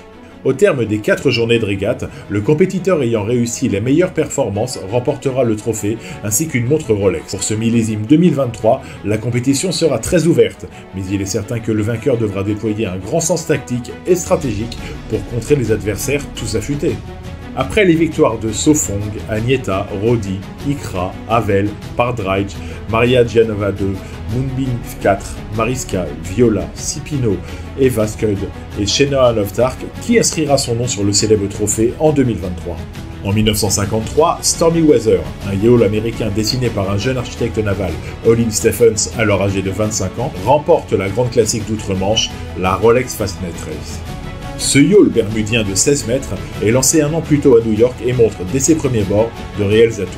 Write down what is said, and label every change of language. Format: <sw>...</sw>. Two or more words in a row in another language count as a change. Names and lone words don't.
<fr>Au terme des 4 journées de régate, le compétiteur ayant réussi les meilleures performances remportera le trophée ainsi qu'une montre Rolex. Pour ce millésime 2023, la compétition sera très ouverte, mais il est certain que le vainqueur devra déployer un grand sens tactique et stratégique pour contrer les adversaires tous affûtés. Après les victoires de Sofong, Agnetta, Rodi, Ikra, Havel, Pardrijke, Maria Gianova II, Moonbeam 4, Mariska, Viola, Cipino, Eva Scud et Shenoa Novtark, qui inscrira son nom sur le célèbre trophée en 2023. En 1953, Stormy Weather, un yawl américain dessiné par un jeune architecte naval, Olin Stephens, alors âgé de 25 ans, remporte la grande classique d'outre-Manche, la Rolex Fastnet Race. Ce yawl bermudien de 16 mètres est lancé un an plus tôt à New York et montre dès ses premiers bords de réels atouts.</fr>